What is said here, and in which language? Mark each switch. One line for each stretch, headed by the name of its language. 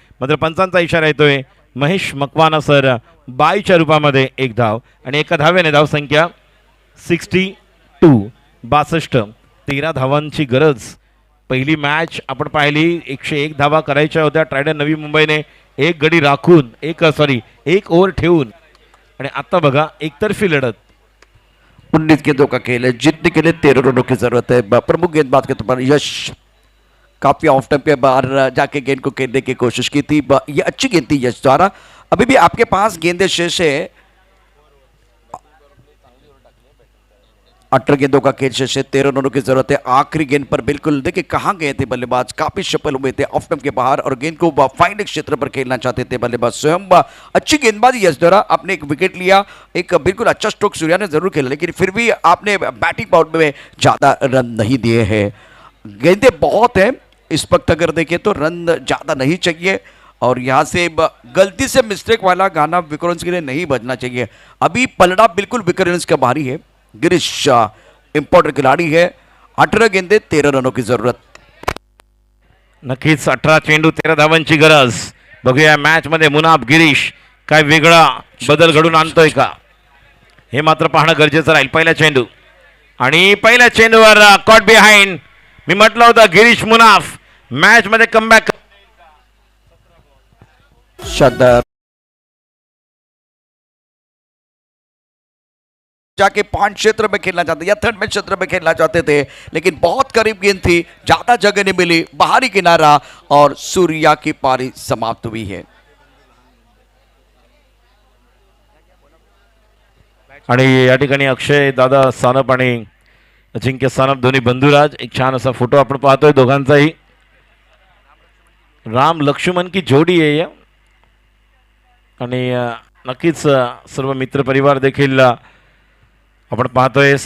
Marathi: मात्र पंचांचा इशारा येतोय. महेश मकवाना सर बाईच्या रूपामध्ये 1 धाव, आणि एका धाव्याने धावसंख्या 62. 13 धावांची गरज. पहिली मॅच आपण पाहिली 101 धावा करायच्या होत्या. ट्रायडन नवी मुंबईने 1 गडी राखून 1 ओव्हर ठेवून, आणि आता बघा एकतर्फी लढत.
Hindi: 19 गेंदों का खेल है, जीतने के लिए 13 रनों की जरूरत है. प्रमुख गेंदबाज के तौर पर यश काफी ऑफ टाइम पे बाहर जाके गेंद को खेलने की कोशिश की थी. ये अच्छी गेंद थी यश द्वारा. अभी भी आपके पास गेंदें शेष है. 18 गेंदों का खेल शेष है, 13 रनों की जरूरत है. आखिरी गेंद पर बिल्कुल देखिए कहाँ गए थे बल्लेबाज, काफी सफल हुए थे ऑफ स्टंप के बाहर, और गेंद को फाइनल क्षेत्र पर खेलना चाहते थे बल्लेबाज स्वयं. अच्छी गेंदबाजी यश द्वारा. आपने एक विकेट लिया, एक बिल्कुल अच्छा स्ट्रोक सूर्या ने जरूर खेला, लेकिन फिर भी आपने बैटिंग बाउंड में ज्यादा रन नहीं दिए हैं. गेंदें बहुत हैं इस वक्त, अगर देखें तो रन ज्यादा नहीं चाहिए. और यहाँ से गलती से मिस्टेक वाला गाना विक्रोन्स के लिए नहीं बजना चाहिए. अभी पलड़ा बिल्कुल विक्रोन्स का भारी है. गिरीश इंपॉर्टेंट खिलाड़ी है. 18 गेंदे 13 रनों की जरूरत.
Marathi: नक्कीच 18 चेंडू 13 धावांची गरज. बघूया मॅच मध्ये मुनाफ गिरीश काय वेगळा बदल घडून आणतोय का, हे मात्र पाहणं गरजेचं राहील. पहिला चेंडू, आणि पहिल्या चेंडूवर कॉट बिहाइंड. मी म्हटलं होतं गिरीश मुनाफ मॅच मध्ये कमबॅक. शानदार.
Hindi: जाके पॉइंट क्षेत्र में खेलना चाहते या थर्ड मैच क्षेत्र में खेलना चाहते थे, लेकिन बहुत करीब गेंद थी, ज्यादा जगह नहीं मिली. बाहरी किनारा, और सूर्या की पारी समाप्त हुई है.
Marathi: आणि या ठिकाणी अक्षय दादा सानप आणि अजिंक्य सानप दोन्ही बंधुराज. एक छान असा फोटो आपण पाहतोय दोघांचाही. राम लक्ष्मण की जोडी आहे या. आणि नक्कीच सर्व मित्रपरिवार देखील आपण पाहतोय.